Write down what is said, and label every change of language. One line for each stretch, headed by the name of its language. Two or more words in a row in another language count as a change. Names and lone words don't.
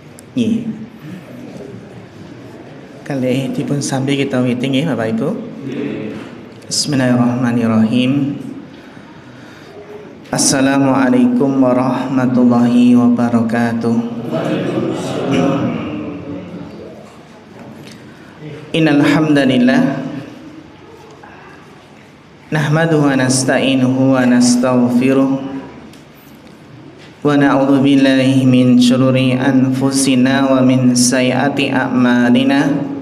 Javanese: Nggih. Kalih dipun sambi kita witing nggih Bapak Ibu.
Arabic: بسم الله الرحمن الرحيم. السلام عليكم ورحمة الله وبركاته. إن الحمد لله نحمده ونستعينه ونستغفره ونعوذ بالله من شرور أنفسنا ومن سيئات أعمالنا.